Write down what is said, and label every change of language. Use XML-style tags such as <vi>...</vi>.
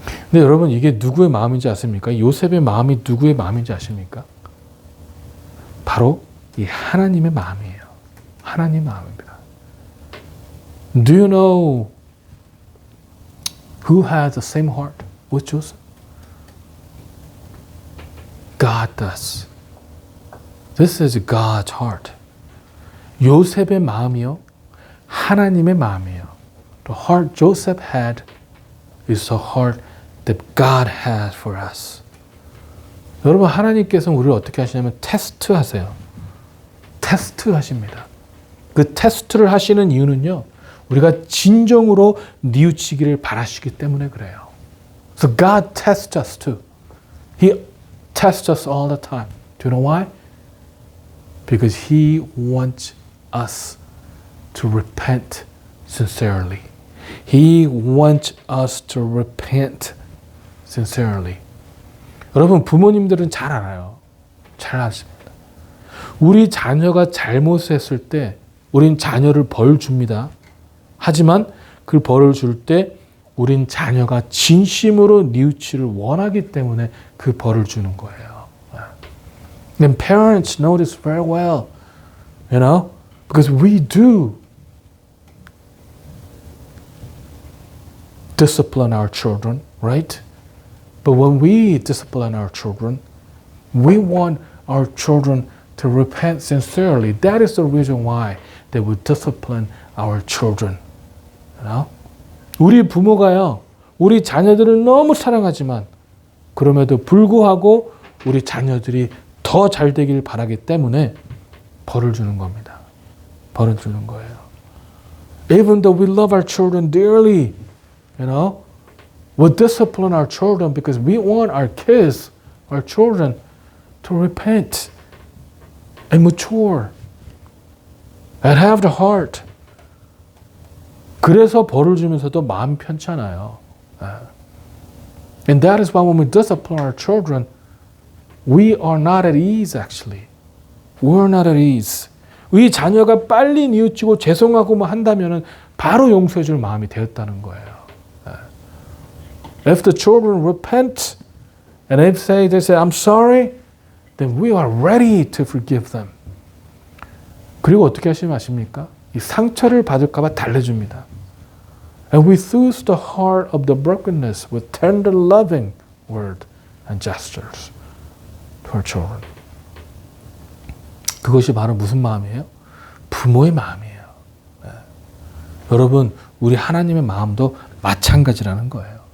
<ko>근데 여러분 이게 누구의 마음인지 아십니까? 요셉의 마음이 누구의 마음인지 아십니까? 바로 이 하나님의 마음이에요. 하나님의 마음입니다.</ko> <en>Do you know who has the same heart with Joseph? God does. This is God's heart.</en> <ko>요셉의 마음이요. 하나님의 마음이에요.</ko> <en>The heart Joseph had is the heart that God has for us.</en> <ko>여러분 하나님께서 우리를 어떻게 하시냐면 테스트 하세요. 테스트 하십니다. 그 테스트를 하시는 이유는요. 우리가 진정으로 뉘우치기를 바라시기 때문에 그래요.</ko> <en>So God tests us too. He tests us all the time. Do you know why? Because He wants us to repent sincerely. He wants us to repent sincerely.</en> <ko>여러분 부모님들은 잘 알아요. 잘 아십니다. 우리 자녀가 잘못했을 때 우린 자녀를 벌 줍니다. 하지만 그 벌을 줄 때 우린 자녀가 진심으로 뉘우치를 원하기 때문에 그 벌을 주는 거예요.</ko> <en>And parents know this very well, you know, because we do discipline our children, right? But when we discipline our children, we want our children to repent sincerely. That is the reason why they would discipline our children. You know?</en> <ko>우리 부모가요, 우리 자녀들을 너무 사랑하지만 그럼에도 불구하고 우리 자녀들이 더 잘 되길 바라기 때문에 벌을 주는 겁니다. 벌을 주는 거예요.</ko> <en>Even though we love our children dearly, you know, we'll discipline our children because we want our kids, our children, to repent and mature and have the heart.</en> <ko>그래서 벌을 주면서도 마음 편찮아요.</ko> <en>And that is why when we discipline our children, we are not at ease actually. We're not at ease.</en> <ko>우리 자녀가 빨리 뉘우치고 죄송하고 뭐 한다면은 바로 용서해 줄 마음이 되었다는 거예요.</ko> <en>If the children repent and they say I'm sorry, then we are ready to forgive them.</en> <ko>그리고 어떻게 하시면 아십니까? 이 상처를 받을까 봐 달래줍니다.</ko> <en>And we soothe the heart of the brokenness with tender loving word and gestures to our children.</en> <ko>그것이 바로 무슨 마음이에요? 부모의 마음이에요. 네. 여러분, 우리 하나님의 마음도 마찬가지라는 거예요.</ko>